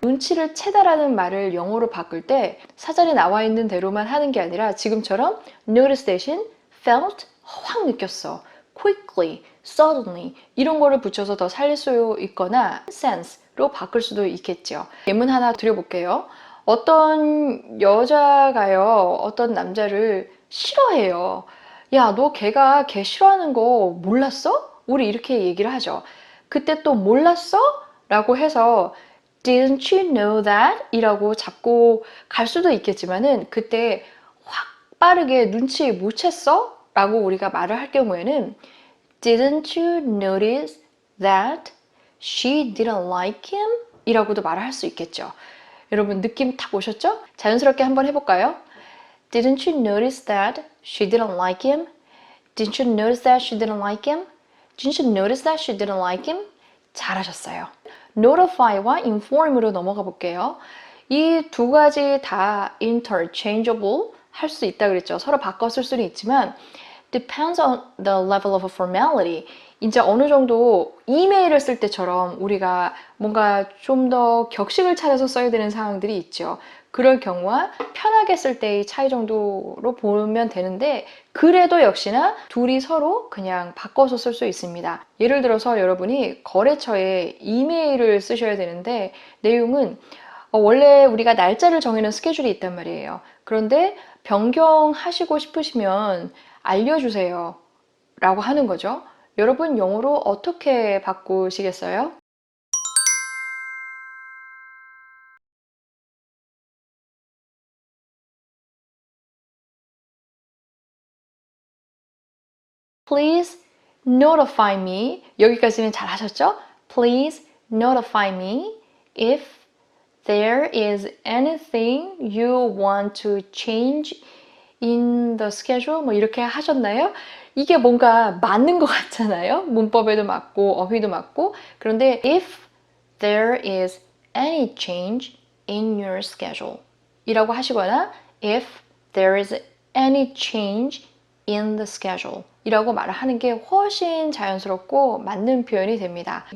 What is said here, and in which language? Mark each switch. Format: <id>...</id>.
<ko>눈치를 채다라는 말을 영어로 바꿀 때 사전에 나와 있는 대로만 하는 게 아니라 지금처럼 notice 대신 felt, 확 느꼈어, quickly, suddenly 이런 거를 붙여서 더 살릴 수 있거나 sense로 바꿀 수도 있겠죠. 예문 하나 드려볼게요. 어떤 여자가요, 어떤 남자를 싫어해요. 야, 너 걔 싫어하는 거 몰랐어? 우리 이렇게 얘기를 하죠. 그때 또 몰랐어? 라고 해서</ko> <en>Didn't you know that?</en> <ko>이라고 잡고 갈 수도 있겠지만은 그때 확 빠르게 눈치 못 챘어? 라고 우리가 말을 할 경우에는</ko> <en>Didn't you notice that she didn't like him?</en> <ko>이라고도 말을 할 수 있겠죠. 여러분 느낌 탁 오셨죠? 자연스럽게 한번 해볼까요?</ko> <en>Didn't you notice that she didn't like him? Didn't you notice that she didn't like him? Didn't you notice that she didn't like him?</en> <ko>잘하셨어요. notify와 inform으로 넘어가 볼게요. 이 두 가지 다 interchangeable 할 수 있다 그랬죠. 서로 바꿔 쓸 수는 있지만</ko> <en>depends on the level of formality.</en> <ko>이제 어느 정도 이메일을 쓸 때처럼 우리가 뭔가 좀 더 격식을 차려서 써야 되는 상황들이 있죠. 그럴 경우와 편하게 쓸 때의 차이 정도로 보면 되는데 그래도 역시나 둘이 서로 그냥 바꿔서 쓸 수 있습니다. 예를 들어서 여러분이 거래처에 이메일을 쓰셔야 되는데 내용은 원래 우리가 날짜를 정해놓은 스케줄이 있단 말이에요. 그런데 변경하시고 싶으시면 알려주세요 라고 하는 거죠. 여러분 영어로 어떻게 바꾸시겠어요?</ko> <en>Please notify me.</en> <ko>여기까지는 잘 하셨죠?</ko> <en>Please notify me if there is anything you want to change in the schedule.</en> <ko>뭐 이렇게 하셨나요? 이게 뭔가 맞는 것 같잖아요. 문법에도 맞고 어휘도 맞고. 그런데</ko> <en>if there is any change in your schedule</en> <ko>이라고 하시거나</ko> <en>if there is any change in the schedule</en> <ko>이라고 말을 하는 게 훨씬 자연스럽고 맞는 표현이 됩니다.</ko>